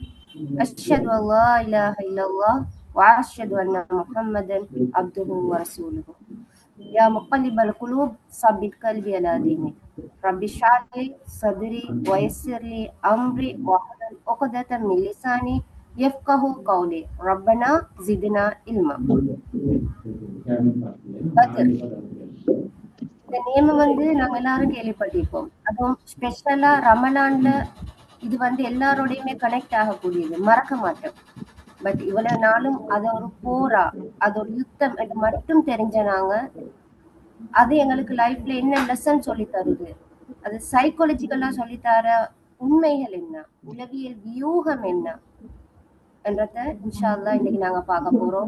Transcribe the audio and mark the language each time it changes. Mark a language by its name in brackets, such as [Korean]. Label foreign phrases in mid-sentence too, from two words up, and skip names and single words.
[Arabic] أشهد أن لا إله إلا الله وأشهد أن محمدا عبده ورسوله. يا مقلب القلوب ثبت قلبي على دينك. رب اشرح لي صدري ويسر لي أمري واحلل عقدة من لساني يفقهوا قولي. ربنا زدنا علما. [Tamil] பத்ர். இந்த நேமம் நாங்க எல்லாரும் கேள்விப்பட்டிருப்போம். அதுவும் ஸ்பெஷலா ரமலான்ல இது எல்லாரோடையுமே கனெக்ட் ஆகக்கூடியது, மறக்க மாட்டோம். பட் இவ்வளவு நாளும் அது ஒரு போரா, அது ஒரு யுத்தம் என்று மட்டும் தெரிஞ்ச நாங்க அது எங்களுக்கு லைஃப்ல என்ன லெசன் சொல்லி தருது, அது சைக்காலஜிக்கலா சொல்லித்தர உண்மைகள் என்ன, உளவியல் வியூகம் என்ன என்றத [Arabic] إن شاء الله [Tamil] இன்னைக்கு நாங்க பார்க்க போறோம்.